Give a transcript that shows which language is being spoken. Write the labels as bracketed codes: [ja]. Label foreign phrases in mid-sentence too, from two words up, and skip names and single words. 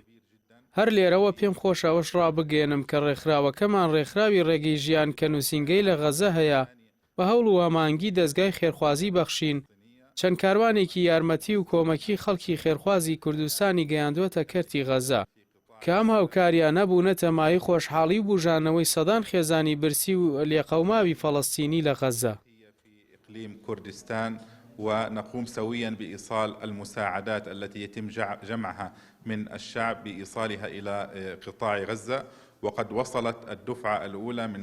[ckb] هەر لێرەوە پێم خۆش ئەوەش ڕابگەێنم کە ڕێکخراوەکەمان ڕێکخراوی ڕێگەی ژیان کە نووسینگەی لە غەزە هەیە بە هەوڵ و هەمانگی دەستگای خێرخوازی بەخشین چەند کاروانێکی یارمەتی و کۆمەکی خەڵکی خێرخوازی کوردستانی گەیاندووەتە کەرتی غەزە کە ئەم هاوکاریان نەبوونەتە مای خۆشحاڵی و بوژانەوەی سەدان خێزانی برسی و لێقەوماوی فەڵەستینی لە غەزە. [ar] ونقوم سويا بإيصال المساعدات التي يتم جمعها من الشعب بإيصالها إلى قطاع غزة، وقد وصلت الدفعة الأولى من